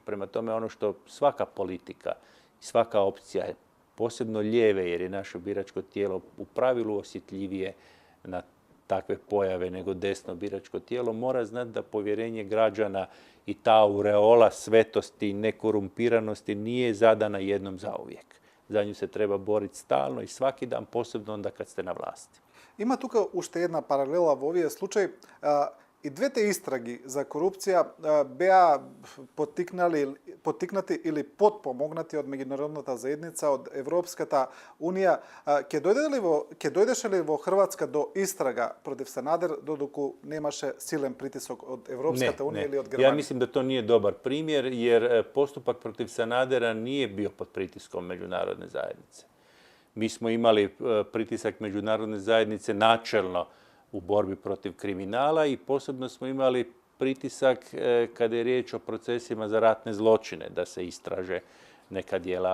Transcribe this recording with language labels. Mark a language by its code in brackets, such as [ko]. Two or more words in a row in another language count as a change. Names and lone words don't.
[hr] Prema tome, ono što svaka politika i svaka opcija, posebno lijeve, jer je naše biračko tijelo u pravilu osjetljivije na takve pojave nego desno biračko tijelo, mora znati da povjerenje građana i ta aureola svetosti i nekorumpiranosti nije zadana jednom zauvijek. Za nju se treba boriti stalno i svaki dan, posebno onda kad ste na vlasti. [mk] Ima тука уште една паралела во овие случаи. И двете истраги за корупција беа поттикнати или подпомогнати од меѓународната заедница, од Европската унија. Ќе дојдеше ли во Хрватска до истрага против Санадер, додеку немаше силен притисок од Европската унија или од Германија? [hr] Ja mislim da to nije dobar primjer, jer postupak protiv Sanadera nije bio pod pritiskom međunarodne zajednice. Mi smo imali pritisak međunarodne zajednice načelno u borbi protiv kriminala i posebno smo imali pritisak kada je riječ o procesima za ratne zločine, da se istraže neka djela.